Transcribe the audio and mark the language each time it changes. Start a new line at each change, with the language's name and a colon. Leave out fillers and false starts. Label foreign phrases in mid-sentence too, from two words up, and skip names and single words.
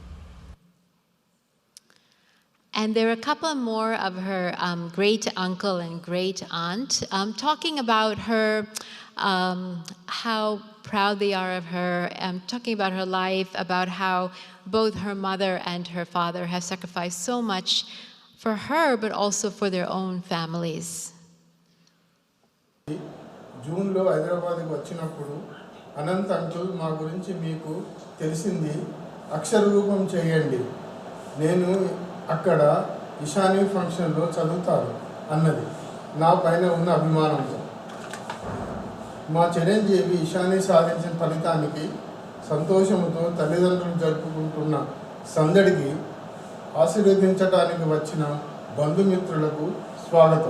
English: And there are a couple more of her great uncle and great aunt talking about her, how proud they are of her, talking about her life, about how both her mother and her father have sacrificed so much for her, but also for their own families.
Telugu: జూన్ లో Hyderabad కి వచ్చినప్పుడు Anant uncle మా గురించి మీకు తెలిసింది అక్షర రూపం చేయండి నేను అక్కడ ఇషానీ ఫంక్షన్లో చదువుతారు అన్నది నా పైన ఉన్న అభిమానంతో మా చిరంజీవి ఇషానీ సాధించిన ఫలితానికి సంతోషంతో తల్లిదండ్రులు జరుపుకుంటున్న సందడికి ఆశీర్వదించడానికి వచ్చిన బంధుమిత్రులకు స్వాగతం.